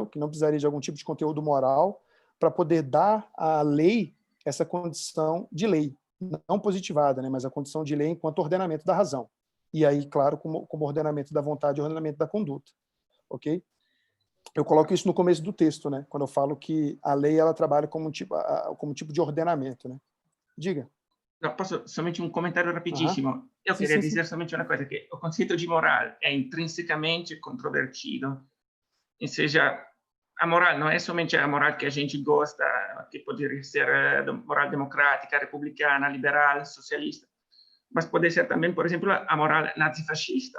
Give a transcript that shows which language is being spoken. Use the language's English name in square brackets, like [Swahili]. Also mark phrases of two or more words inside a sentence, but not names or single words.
[Portuguese] Que não precisaria de algum tipo de conteúdo moral para poder dar à lei essa condição de lei, não positivada, né, mas a condição de lei enquanto ordenamento da razão. E aí, claro, como ordenamento da vontade e ordenamento da conduta. Ok? Eu coloco isso no começo do texto, né? Quando eu falo que a lei ela trabalha como tipo de ordenamento, né? Diga. [Italian] No, posso somente un commentario rapidissimo? Io Sì, [Portuguese] queria [Italian] sì, dire sì. [Portuguese] somente [Italian] una cosa, che [Portuguese] o concetto de moral é intrinsecamente controvertido, ou seja, a moral não é somente a moral que a gente gosta, que poderia ser moral democrática, republicana, liberal, socialista, mas pode ser também, por exemplo, a moral nazifascista.